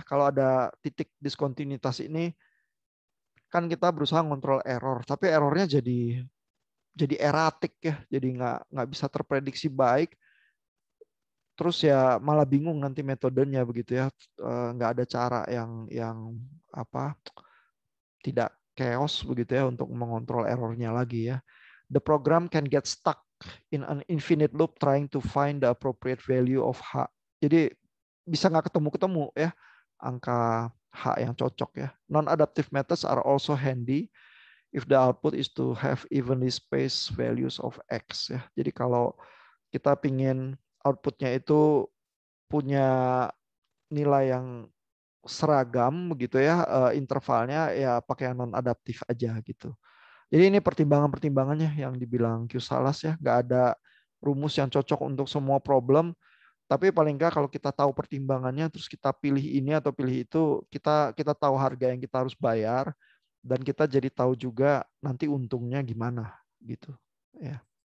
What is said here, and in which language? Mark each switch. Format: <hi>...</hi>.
<id>Kalau ada titik diskontinuitas ini kan kita berusaha ngontrol error, tapi errornya jadi erratik ya, jadi nggak bisa terprediksi baik. Terus ya malah bingung nanti metodenya begitu ya, nggak ada cara yang apa tidak chaos begitu ya untuk mengontrol errornya lagi ya.</id> <en>The program can get stuck in an infinite loop trying to find the appropriate value of H.</en> <id>Jadi bisa nggak ketemu ya angka H yang cocok ya.</id> <en>Non-adaptive methods are also handy if the output is to have evenly spaced values of X ya.</en> <id>Jadi kalau kita pingin outputnya itu punya nilai yang seragam begitu ya, intervalnya ya pakai yang non adaptif aja gitu. Jadi ini pertimbangannya yang dibilang Q Salas ya, nggak ada rumus yang cocok untuk semua problem, tapi paling nggak kalau kita tahu pertimbangannya terus kita pilih ini atau pilih itu, kita tahu harga yang kita harus bayar dan kita jadi tahu juga nanti untungnya gimana gitu ya.</id>